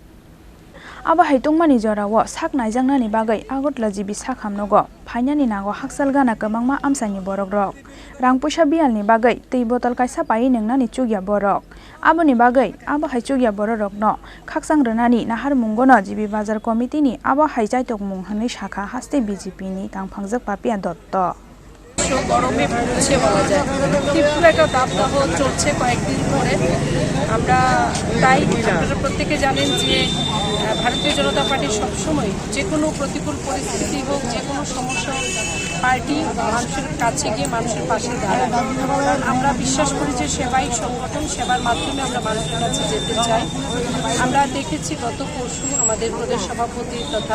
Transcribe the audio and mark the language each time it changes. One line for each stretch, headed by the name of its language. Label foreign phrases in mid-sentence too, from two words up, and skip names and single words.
Kok Borok: आबा हाइतंमानि जराओ साक नायजांनानि बागै आगतला जिबि साखामनोगो फाइनानि नागो हाकसाल गाना गोबांमा आमसानि बरक रक रां पैसा बियालनि बागै तै बोतल कायसा पाइ नोंनानि चुगिया बरक आबोनि बागै आबा हाइ चुगिया बरकनो खाकसां रनानि नाहार मुंगनो जिबि बाजार कमिटिनि आबा हाइ जायतक मुंहनै शाखा हास्ते बीजेपीनि तांफांजोक पापिया दत्त
Bangla: গরমে ভুগছে বলা যায় তীব্র একটা দাবদাহ চলছে কয়েকদিন ধরে আমরা তাই আপনারা প্রত্যেকে জানেন যে ভারতীয় জনতা পার্টি সবসময় যে কোনো প্রতিকূল পরিস্থিতি হোক যে কোনো সমস্যা পার্টি মানুষের কাছে গিয়ে মানুষের পাশে দাঁড়ায় আমরা বিশ্বাস করি যে সেবাই সংগঠন সেবার মাধ্যমে আমরা মানুষের কাছে যেতে চাই আমরা দেখেছি গত পরশু আমাদের প্রদেশ সভাপতি তথা